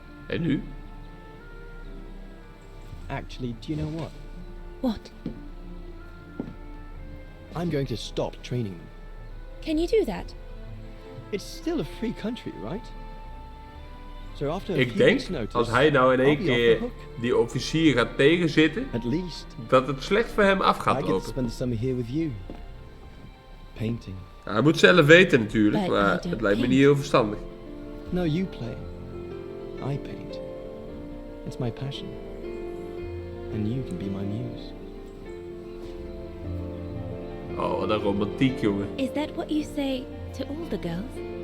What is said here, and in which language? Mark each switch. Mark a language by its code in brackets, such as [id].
[nl] En nu? [en] Actually, do you know what? What? I'm going to stop training them. Can you do that? It's still a free country, right? So after [nl] Ik denk, als hij nou in één keer die officier gaat tegenzitten, dat het slecht voor hem af gaat lopen. [en] Spend the summer here with you. Painting. [nl] Ja, hij moet zelf weten natuurlijk, maar het lijkt me niet heel verstandig. [en] No, you play. I paint. It's my passion. And you can be my muse. [nl] Oh, wat een romantiek, jongen. [en] Is that what you say to all the girls?